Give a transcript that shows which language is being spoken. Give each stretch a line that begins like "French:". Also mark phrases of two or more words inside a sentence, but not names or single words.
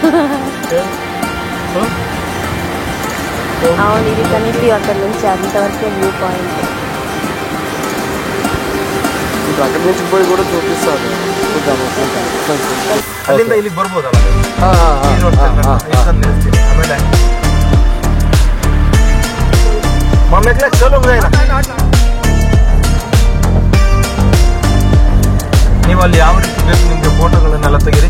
Telugu: అవును, ఇది కనిపి అక్కడ నుంచి అంతవరకే
English: view point.
Telugu: అక్కడి నుంచి పోయి కూడా చూపిస్తారు.
Kannada: ಅಲ್ಲಿಂದ ಇಲ್ಲಿಗೆ ಬರ್ಬೋದಲ್ಲ. ಆಮೇಲೆ ಮಮ್ಮೆಕ್ಲೆ ಚಲೋ ನೀವು ಅಲ್ಲಿ ಯಾವ ರೀತಿ ಬೇಕು ನಿಮಗೆ ಫೋಟೋಗಳನ್ನೆಲ್ಲ ತೆಗೀರಿ.